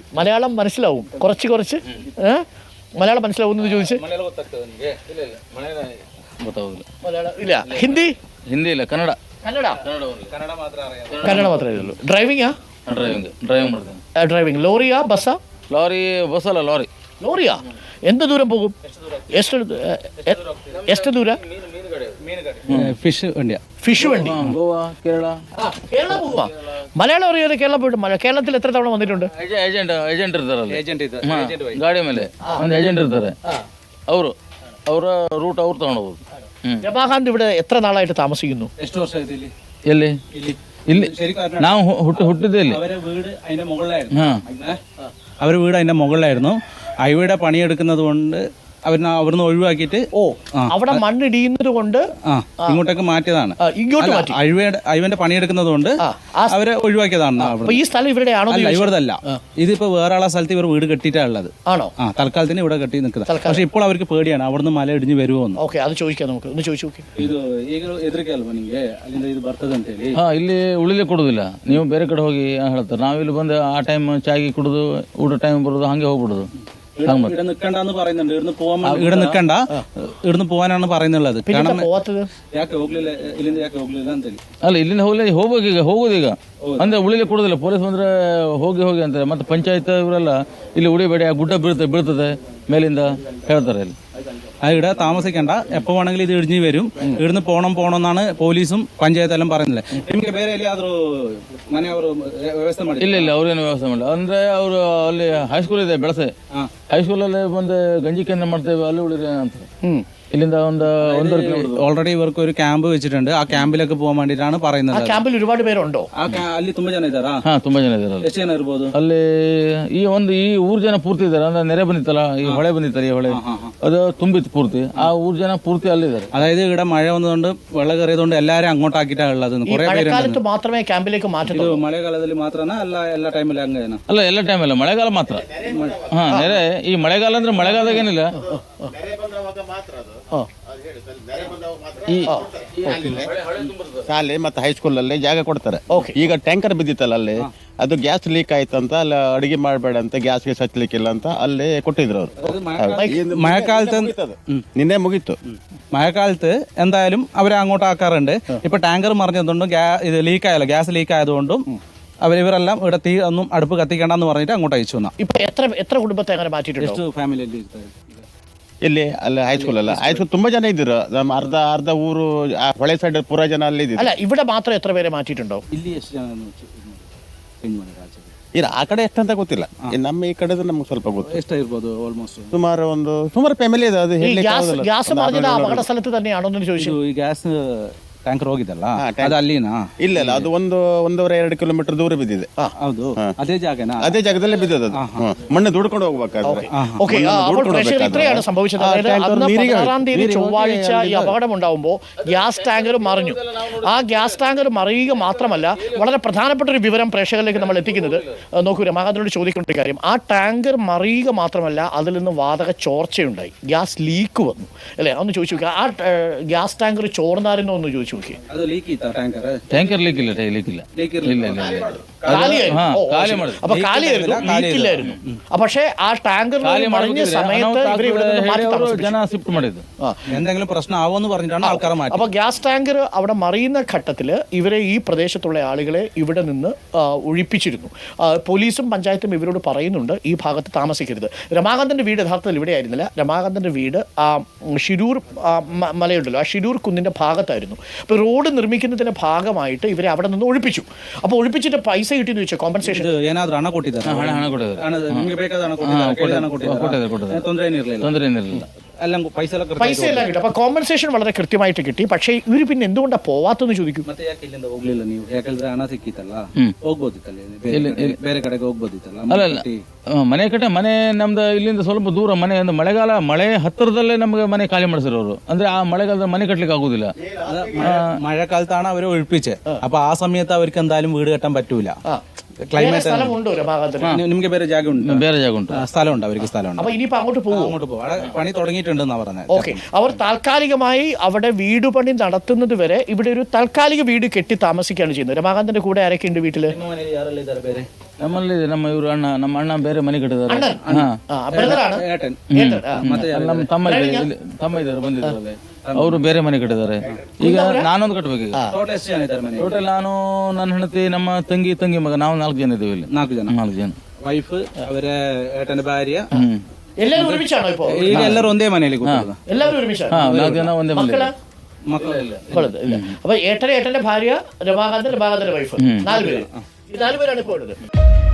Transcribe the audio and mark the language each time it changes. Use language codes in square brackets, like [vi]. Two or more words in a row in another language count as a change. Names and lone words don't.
[ml] മലയാളം മനസ്സിലാവും കുറച്ച് മലയാളം മനസ്സിലാവുമെന്ന് ചോദിച്ച്. ഇല്ല, ഹിന്ദി ഇല്ല, കന്നഡ മാത്രമേ ഉള്ളൂ. ഡ്രൈവിംഗാ? ഡ്രൈവിംഗ്. ലോറിയാ ബസ്സാ? ബസ്സല്ല, ലോറിയാ? എന്ത് ദൂരം പോകും? [kn] ಎಷ್ಟು ದೂರ? [ml] ഫിഷ് വണ്ടി. കേരള പോവാ? മലയാളം അറിയാതെ കേരള പോയിട്ട് കേരളത്തിൽ എത്ര തവണ വന്നിട്ടുണ്ട്? [kn] ಏಜೆಂಟ್ ಗಾಡಿ ಮೇಲೆ ಒಂದು ಏಜೆಂಟ್ ಇರ್ತಾರೆ, ಅವರ ರೂಟ್ ಅವ್ರು ತಗೊಂಡೋಗೋದು. [ml] രമാകാന്ത് ഇവിടെ എത്ര നാളായിട്ട് താമസിക്കുന്നു? [kn] ಎಷ್ಟು ವರ್ಷ ಇದೆ ಇಲ್ಲಿ? ಎಲ್ಲಿ? ಇಲ್ಲಿ ನಾವು ಹುಟ್ಟಿದ್ದೆ ಇಲ್ಲಿ. [ml] അവരുടെ വീട് അതിന്റെ മുകളിലായിരുന്നു. അവിടെ പണിയെടുക്കുന്നത് കൊണ്ട് അവിടുന്ന് ഒഴിവാക്കിയിട്ട് അവിടെ മണ്ണിടിയുന്നത് കൊണ്ട് ഇങ്ങോട്ടേക്ക് മാറ്റിയതാണ്. ഇങ്ങോട്ട് മാറ്റി. അയവന്റെ പണിയെടുക്കുന്നത് കൊണ്ട് അവരെ ഒഴിവാക്കിയതാണ്. ഈ സ്ഥലം ഇവരുടെ ആണോ? ഇവിടല്ല, ഇതിപ്പോ വേറെ ആളെ സ്ഥലത്ത് ഇവർ വീട് കെട്ടിയിട്ടുള്ളത് ആണോ? തൽക്കാലത്തിന് ഇവിടെ കെട്ടി നിൽക്കുന്നത്. പക്ഷെ ഇപ്പോൾ അവർക്ക് പേടിയാണ് അവിടുന്ന് മല ഇടിഞ്ഞ് വരുമോ. ഓക്കെ, അത് ചോദിക്കാം നമുക്ക്. ഒന്ന് ചോദിച്ചു നോക്കി. [kn] ಇದು ಈಗ ಹೆದರಿಕೆ ಅಲ್ವಾ ನಿಮಗೆ ಅಲ್ಲಿಂದ ಇದು ಬರ್ತದೆ ಅಂತ ಹೇಳಿ? ಇಲ್ಲಿ ಉಳಿಲಿಕ್ಕೆ ಕೊಡುದಿಲ್ಲ, ನೀವು ಬೇರೆ ಕಡೆ ಹೋಗಿ ಹೇಳ್ತಾರೆ. ನಾವಿಲ್ಲಿ ಬಂದು ಆ ಟೈಮ್ ಚಾಗಿ ಕುಡಿದು ಊಟ ಟೈಮ್ ಬರೋದು, ಹಂಗೆ ಹೋಗ್ಬಿಡುದು. [ml] ഇവിടെ നിൽക്കണ്ടെന്ന് പറയുന്നുണ്ട്. ഇവിടുന്ന് പോകാനാണ് പറയുന്നുള്ളത്. [kn] കാരണം ಯಾಕೆ ಹೋಗ್ಲಿಲ್ಲ ಇಲ್ಲಿಂದ ಅಂತ ಹೇಳಿ. ಅಲ್ಲ, ಇಲ್ಲಿಂದ ಹೋಗೋದೀಗ ಅಂದ್ರೆ ಉಳಿಲಿಕ್ಕೆ ಕೊಡುದಿಲ್ಲ. ಪೊಲೀಸ್ ಬಂದ್ರೆ ಹೋಗಿ ಅಂತಾರೆ. ಮತ್ತೆ ಪಂಚಾಯತ್ ಇವರೆಲ್ಲ ಇಲ್ಲಿ ಉಳಿಬೇಡಿ, ಆ ಗುಡ್ಡ ಬೀಳ್ತದೆ ಮೇಲಿಂದ ಹೇಳ್ತಾರೆ. ಇಲ್ಲಿ [ml] ഇവിടെ താമസിക്കണ്ട, എപ്പോ വേണമെങ്കിലും ഇത് ഇടിഞ്ഞു വരും, ഇവിടുന്ന് പോണമെന്നാണ് പോലീസും പഞ്ചായത്തെല്ലാം പറയുന്നത്. [kn] ನಿಮಗೆ ಬೇರೆ ಎಲ್ಲಿಯಾದ್ರೂ ಮನೆ ಅವರು ವ್ಯವಸ್ಥೆ ಮಾಡಿ? ಇಲ್ಲ, ಅವ್ರೇನು ವ್ಯವಸ್ಥೆ ಮಾಡಿಲ್ಲ. ಅಂದ್ರೆ ಅವರು ಅಲ್ಲಿ ಹೈಸ್ಕೂಲ್ ಇದೆ ಬೆಳಸೆ, ಹೈಸ್ಕೂಲಲ್ಲಿ ಬಂದು ಗಂಜಿ ಕೇಂದ್ರ ಮಾಡ್ತೇವೆ, ಅಲ್ಲಿ ಉಳಿದ್ರೆ ಅಂತ. ഇല്ലിന്ത [ml] ഓൾറെഡി ഇവർക്ക് ഒരു ക്യാമ്പ് വെച്ചിട്ടുണ്ട്. ആ ക്യാമ്പിലേക്ക് പോകാൻ വേണ്ടിയിട്ടാണ് പറയുന്നത്. ക്യാമ്പിൽ ഒരുപാട് പേരുണ്ടോ? [kn] ಅಲ್ಲಿ ತುಂಬಾ ಜನ ಇದ್ದಾರಾ? ತುಂಬಾ ಜನ ಇದ್ದಾರೆ. ಎಷ್ಟು ಜನ ಇರ್ಬೋದು ಅಲ್ಲಿ? ಈ ಊರ್ ಜನ ಪೂರ್ತಿ ಇದ್ದಾರೆ. ಅಂದ್ರೆ ನೆರೆ ಬಂದಿತ್ತಲ್ಲ, ಈ ಹೊಳೆ ಬಂದಿತ್ತಲ್ಲ, ಈ ಹೊಳೆ ಅದು ತುಂಬಿತ್ತು ಪೂರ್ತಿ. ಆ ಊರ್ ಜನ ಪೂರ್ತಿ ಅಲ್ಲಿದ್ದಾರೆ. [ml] അതായത് ഇവിടെ മഴ വന്നതുകൊണ്ട് വെള്ളം കയറിയതുകൊണ്ട് എല്ലാവരും അങ്ങോട്ടാക്കിയിട്ടാണ് ഉള്ളത്. കുറെ പേര് മാത്രമേ ക്യാമ്പിലേക്ക് മാറ്റുന്നത്. [kn] ಇದು ಮಳೆಗಾಲದಲ್ಲಿ ಮಾತ್ರನಾ ಅಲ್ಲ ಎಲ್ಲ ಟೈಮಲ್ಲಿ ಹಂಗೇನ? ಅಲ್ಲ, ಎಲ್ಲ ಟೈಮ್ ಅಲ್ಲ, ಮಳೆಗಾಲ ಮಾತ್ರ. ನೆರೆ ಈ ಮಳೆಗಾಲ ಅಂದ್ರೆ ಮಳೆಗಾಲದಾಗ ಏನಿಲ್ಲ. ಶಾಲೆ ಮತ್ತೆ ಹೈಸ್ಕೂಲಲ್ಲಿ ಜಾಗ ಕೊಡ್ತಾರೆ. ಈಗ ಟ್ಯಾಂಕರ್ ಬಿದ್ದಿತ್ತಲ್ಲ ಅಲ್ಲಿ, ಅದು ಗ್ಯಾಸ್ ಲೀಕ್ ಆಯ್ತಂತ ಅಲ್ಲಿ ಅಡಿಗೆ ಮಾಡಬೇಡ ಅಂತ, ಗ್ಯಾಸ್ಗೆ ಹಚ್ಚಲಿಕ್ಕಿಲ್ಲ ಅಂತ ಅಲ್ಲಿ ಕೊಟ್ಟಿದ್ರು ಅವರು. [ml] മഴക്കാലത്ത് നിന്നെ മുಗಿತ್ತು. മഴക്കാലത്ത് എന്തായാലും അവരെ അങ്ങോട്ട് ആക്കാറുണ്ട്. ഇപ്പൊ ടാങ്കർ മറിഞ്ഞതുകൊണ്ടും ഇത് ലീക്കായല്ലോ, ഗ്യാസ് ലീക്ക് ആയതുകൊണ്ടും ഇവരെല്ലാം ഇവിടെ തീ ഒന്നും അടുപ്പ് കത്തിക്കണ്ടെന്ന് പറഞ്ഞിട്ട് അങ്ങോട്ട് അയച്ചു വന്ന. ഇപ്പൊ എത്ര കുടുംബത്തെ അങ്ങനെ മാറ്റിയിട്ടുണ്ട്? [kn] ഫാമിലിಯಲ್ಲಿ ಇಲ್ಲಿ ಅಲ್ಲಿ ಹೈಸ್ಕೂಲ್ ಅಲ್ಲ, ಹೈಸ್ಕೂಲ್ ತುಂಬಾ ಜನ ಇದ್ರು. ನಮ್ಮ ಅರ್ಧ ಊರು ಹೊಳೆ ಸೈಡ್ ಪೂರ ಜನ ಅಲ್ಲಿ ಇದ್ರು. [ml] അല്ല, ഇവിടെ മാത്രം എത്ര പേരെ മാറ്റിയിട്ടുണ്ടോ? [kn] ಇಲ್ಲಿ ಎಷ್ಟು ಜನ ಇಲ್ಲ ಆ ಕಡೆ ಎಷ್ಟಂತ ಗೊತ್ತಿಲ್ಲ ನಮ್ಮ ಈ ಕಡೆ ನಮ್ಗೆ ಸ್ವಲ್ಪ ಗೊತ್ತು. ಎಷ್ಟಿರ್ಬೋದು ಆಲ್ಮೋಸ್ಟ್? ಸುಮಾರು ಫ್ಯಾಮಿಲಿ ಇದೆ, ಅದು [ml] ഈ [kn] ಹೇಳಲಿಕ್ಕೆ [ml] ഗ്യാസ് [kn] ಆಗೋದಿಲ್ಲ. [ml] ഗ്യാസ് മറിഞ്ഞത് അപകട സ്ഥലത്ത് തന്നെയാണോ എന്ന് ചോദിച്ചു. [kn] ಈ ಗ್ಯಾಸ್ ಟ್ಯಾಂಕರ್ ಹೋಗಿದಲ್ಲ ಅದು ಅಲ್ಲಿನಾ? ಇಲ್ಲ ಅದು 1-1.5 ಕಿಲೋಮೀಟರ್ ದೂರ ಬಿದ್ದಿದೆ. ಹೌದು, ಅದೇ ಜಾಗನಾ? ಅದೇ ಜಾಗದಲ್ಲೇ ಬಿದ್ದದ ಅದು. ಮಣ್ಣು ದುಡ್ಕೊಂಡು ಹೋಗ್ಬೇಕಾದ್ರೆ [ml] ഓക്കെ, അപ്പോൾ പ്രഷർ ഇത്രയാണ് സംഭവിച്ചത്. അതായത് അന്ന് 16-ാം തീയതി ചൊവ്വാഴ്ച ഈ അപകടം ഉണ്ടാകുമ്പോൾ ഗ്യാസ് ടാങ്കർ മറിഞ്ഞു. ആ ഗ്യാസ് ടാങ്കർ മറിയുക മാത്രമല്ല, വളരെ പ്രധാനപ്പെട്ട ഒരു വിവരം പ്രേക്ഷകരിലേക്ക് നമ്മൾ എത്തിക്കുന്നത്, നോക്കൂ രമാകാന്തനോട് ചോദിക്കേണ്ട ഒരു കാര്യം, ആ ടാങ്കർ മറിയുക മാത്രമല്ല അതിൽ നിന്ന് വാതക ചോർച്ചയുണ്ടായി, ഗ്യാസ് ലീക്ക് വന്നു അല്ലേ? ഒന്ന് ചോദിച്ചു നോക്കുക, ആ ഗ്യാസ് ടാങ്കർ ചോർന്നായിരുന്നോ എന്ന് ചോദിച്ചു നോക്കി. [kn] ಅದು ಲೀಕ್ ಇತ್ತಾ ಟ್ಯಾಂಕರ್? ಟ್ಯಾಂಕರ್ ಲೀಕ್ ಇಲ್ಲ, ಲೀಕ್ ಇಲ್ಲ. [ml] കാലിയായിരുന്നു. ആ, ഓ, കാലി ശരി. [kn] ಮಾಡಿದ್ರು. [ml] അപ്പൊ കാലിയായിരുന്നു, ലീക്കില്ലായിരുന്നു. പക്ഷേ ആ ടാങ്കർ മറിഞ്ഞ സമയത്ത് ഇവര് ഇവിടെ നിന്ന് മാറ്റി താമസിപ്പിച്ചു. [kn] ಜನ ಶಿಫ್ಟ್ ಮಾಡಿದ್ರು. [ml] എന്തെങ്കിലും പ്രശ്നം ആവുമെന്ന് പറഞ്ഞിട്ടാണ് ആൾക്കാരെ മാറ്റി. അപ്പൊ ഗ്യാസ് ടാങ്കർ അവിടെ മറിയുന്ന ഘട്ടത്തിൽ ഇവരെ, ഈ പ്രദേശത്തുള്ള ആളുകളെ ഇവിടെ നിന്ന് ഒഴിപ്പിച്ചിരുന്നു. പോലീസും പഞ്ചായത്തും ഇവരോട് പറയുന്നുണ്ട് ഈ ഭാഗത്ത് താമസിക്കരുത്. രമാകാന്തന്റെ വീട് യഥാർത്ഥത്തിൽ ഇവിടെ ആയിരുന്നില്ല. രമാകാന്തന്റെ വീട് ഷിരൂർ മലയുണ്ടല്ലോ, ആ ഷിരൂർ കുന്നിന്റെ ഭാഗത്തായിരുന്നു. അപ്പോൾ റോഡ് നിർമ്മിക്കുന്നതിന്റെ ഭാഗമായിട്ട് ഇവരെ അവിടെ നിന്ന് ഒഴിപ്പിച്ചു. അപ്പോൾ ഒഴിപ്പിച്ചിട്ട് പൈസ കിട്ടിയെന്ന് വെച്ചാൽ കോമ്പൻസേഷൻ [kn] ಏನಾದ್ರೂ ಹಣ ಕೊಟ್ಟಿದ್ದಾರೆ? ಹಣ ಕೊಟ್ಟಿದ್ದಾರೆ. ಹಣ ನಿಮಗೆ ಬೇಕಾದ ಹಣ ಕೊಟ್ಟಿದ್ದಾರೆ? ಕೇಳಿದ ಹಣ ಕೊಟ್ಟಿದ್ದಾರೆ? ಕೊಟ್ಟಿದ್ದಾರೆ. ತೊಂದರೆ ಏನಿರಲಿಲ್ಲ? ತೊಂದರೆ ಏನಿರಲಿಲ್ಲ. [ml] എല്ലാം പൈസ എല്ലാം കിട്ടും. അപ്പോൾ കോമ്പൻസേഷൻ വളരെ കൃത്യമായിട്ട് കിട്ടി. പക്ഷേ ഇവർ പിന്നെ എന്തുകൊണ്ടാണ് പോവാത്തെന്ന് ചോദിക്കും. [kn] ಮತ್ತೆ ಯಾಕೆ ಇಲ್ಲಿಂದ ಹೋಗ್ಲಿಲ್ಲ ನೀವು? ಯಾಕಂದ್ರೆ ಹಣ ಸಿಕ್ಕಿತ್ತಲ್ಲ, ಹೋಗ್ಬೋದಿತ್ತಲ್ಲ, ಬೇರೆ ಕಡೆಗೆ ಹೋಗ್ಬೋದಿತ್ತಲ್ಲ. ಅಲ್ಲ, ಮನೆ ಕಟ್ಟೆ, ಮನೆ ನಮ್ದು ಇಲ್ಲಿಂದ ಸ್ವಲ್ಪ ದೂರ ಮನೆ. ಒಂದು ಮಳೆ ಹತ್ತಿರದಲ್ಲೇ ನಮಗೆ ಮನೆ ಖಾಲಿ ಮಾಡಿಸಿರೋರು. ಅಂದ್ರೆ ಆ ಮಳೆಗಾಲದ ಮನೆ [ml] കെട്ടലിക്ക് ആകൂല. മഴക്കാലത്താണ് അവരെ ഒഴിപ്പിച്ച്. അപ്പൊ ആ സമയത്ത് അവർക്ക് എന്തായാലും വീട് കെട്ടാൻ പറ്റൂല. ക്ലൈമറ്റ് സ്ഥലമുണ്ടോ രമാകാന്തന്? [kn] നിಮಗೆ ಬೇರೆ ಜಾಗ ಉಂಟು? ಬೇರೆ ಜಾಗ ಉಂಟು, [ml] സ്ഥലമുണ്ട്, അവർക്ക് സ്ഥലമുണ്ട്. അപ്പൊ ഇനിയിപ്പോ അങ്ങോട്ട് പോകും. അങ്ങോട്ട് പോകും, അവിടെ പണി തുടങ്ങിയിട്ടുണ്ടെന്നാ പറഞ്ഞത്. ഓക്കെ, അവർ താൽക്കാലികമായി അവിടെ വീട് പണി നടത്തുന്നത് വരെ ഇവിടെ ഒരു താൽക്കാലിക വീട് കെട്ടി താമസിക്കുകയാണ് ചെയ്യുന്നത്. രമാകാന്തന്റെ കൂടെ ആരൊക്കെ ഉണ്ട് വീട്ടില്? [kn] ಯಾರೆಲ್ಲ ಇದ್ದಾರೆ ಬೇರೆ? ನಮ್ಮಲ್ಲಿ ನಮ್ಮ ಇವರು ನಮ್ಮ ಅಣ್ಣ ಬೇರೆ ಮನೆ ಕಟ್ಟಿದ್ದಾರೆ. [ml] ബ്രദറാണ്. ಏಟನ್. [kn] ಮತ್ತೆ ನಮ್ಮ ತಮ್ಮ ಇದ್ದಾರೆ, ಬಂದಿದ್ದಾರೆ. ಅವರು ಬೇರೆ ಮನೆ ಕಟ್ಟಿದ್ದಾರೆ. ಈಗ ನಾನೊಂದು ಕಟ್ಟಬೇಕು. ಈಗ ಟೋಟಲ್ ಎಷ್ಟು ಜನ ಇದ್ದಾರೆ ಮನೆ? ಟೋಟಲ್ ನಾನು, ನನ್ನ ಹೆಂಡತಿ, ನಮ್ಮ ತಂಗಿ ಮಗ, ನಾವು 4 ಜನ ಇದ್ದೀವಿ ಇಲ್ಲಿ. 4 ಜನ. ವೈಫ್, ಅವರ [ml] ഏട്ടന്റെ ഭാര്യ, എല്ലാവരും ഒരുമിച്ചാണോ ഇപ്പോ? [kn] ಈಗ ಎಲ್ಲರೂ ಒಂದೇ ಮನೆಯಲ್ಲಿ ಕೂತಿರೋದು. [ml] എല്ലാവരും ഒരുമിച്ചാണ്. [kn] 4 ജನ ಒಂದೇ ಮನೆ. ಮಕ್ಕಳಿಲ್ಲ. [ml] അപ്പൊ ഏട്ടന്റെ ഭാര്യ, രമാകാന്തന്റെ വൈഫ്, 4 പേര്. ഈ 4 പേരാണ് ഇപ്പോൾ ഉള്ളത്.